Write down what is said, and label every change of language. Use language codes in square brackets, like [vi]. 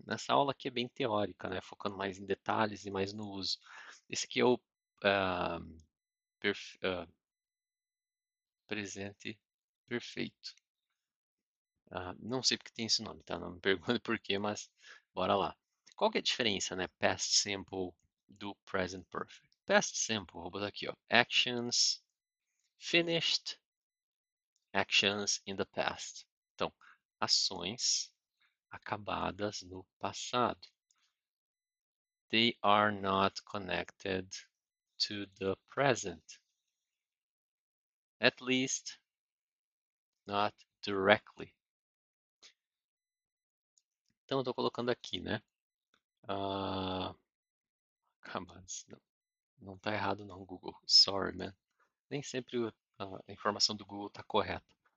[pt] Nessa aula aqui é bem teórica, né? Focando mais em detalhes e mais no uso. Esse aqui é o ah, presente perfeito. Não sei porque tem esse nome, tá? Não me pergunte por quê, mas bora lá. Qual que é a diferença, né? Past simple do present perfect. Past simple, vou botar aqui, ó. [en] Actions finished, actions in the past. [pt] Então, ações acabadas no passado. [en] They are not connected to the present, at least not directly. [pt] Então, eu estou colocando aqui, né? Uh, não está errado não, Google. [en] Sorry, man. [pt] Nem sempre a informação do Google está correta.